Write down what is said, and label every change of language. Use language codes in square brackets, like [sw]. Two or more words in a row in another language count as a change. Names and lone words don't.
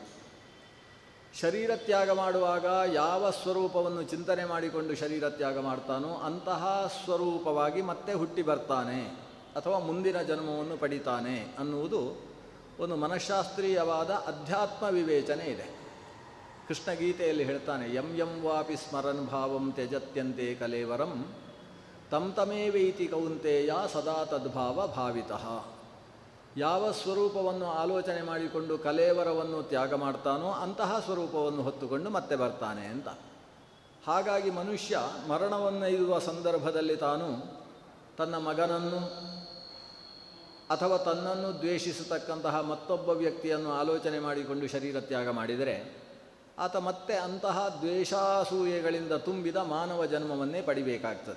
[kn] ಶರೀರ ತ್ಯಾಗ ಮಾಡುವಾಗ ಯಾವ ಸ್ವರೂಪವನ್ನು ಚಿಂತನೆ ಮಾಡಿಕೊಂಡು ಶರೀರ ತ್ಯಾಗ ಮಾಡ್ತಾನೋ ಅಂತಹ ಸ್ವರೂಪವಾಗಿ ಮತ್ತೆ ಹುಟ್ಟಿ ಬರ್ತಾನೆ ಅಥವಾ ಮುಂದಿನ ಜನ್ಮವನ್ನು ಪಡಿತಾನೆ ಅನ್ನುವುದು ಒಂದು ಮನಃಶಾಸ್ತ್ರೀಯವಾದ ಅಧ್ಯಾತ್ಮ ವಿವೇಚನೆ ಇದೆ. ಕೃಷ್ಣ ಗೀತೆಯಲ್ಲಿ ಹೇಳ್ತಾನೆ, [sa] ಯಂ ಯಂ ವಾಪಿ ಸ್ಮರನ್ ಭಾವಂ ತ್ಯಜತ್ಯಂತೆ ಕಲೇವರಂ ತಂ ತಮೇವೈತಿ ಕೌಂತೆಯ ಸದಾ ತದ್ಭಾವ ಭಾವಿತಃ. [kn] ಯಾವ ಸ್ವರೂಪವನ್ನು ಆಲೋಚನೆ ಮಾಡಿಕೊಂಡು ಕಲೇವರವನ್ನು ತ್ಯಾಗ ಮಾಡ್ತಾನೋ ಅಂತಹ ಸ್ವರೂಪವನ್ನು ಹೊತ್ತುಕೊಂಡು ಮತ್ತೆ ಬರ್ತಾನೆ ಅಂತ. ಹಾಗಾಗಿ ಮನುಷ್ಯ ಮರಣವನ್ನೈದುವ ಸಂದರ್ಭದಲ್ಲಿ ತಾನು ತನ್ನ ಮಗನನ್ನು ಅಥವಾ ತನ್ನನ್ನು ದ್ವೇಷಿಸತಕ್ಕಂತಹ ಮತ್ತೊಬ್ಬ ವ್ಯಕ್ತಿಯನ್ನು ಆಲೋಚನೆ ಮಾಡಿಕೊಂಡು ಶರೀರ ತ್ಯಾಗ ಮಾಡಿದರೆ ಆತ ಮತ್ತೆ ಅಂತಹ ದ್ವೇಷಾಸೂಯೆಗಳಿಂದ ತುಂಬಿದ ಮಾನವ ಜನ್ಮವನ್ನೇ ಪಡಿಬೇಕಾಗ್ತದೆ.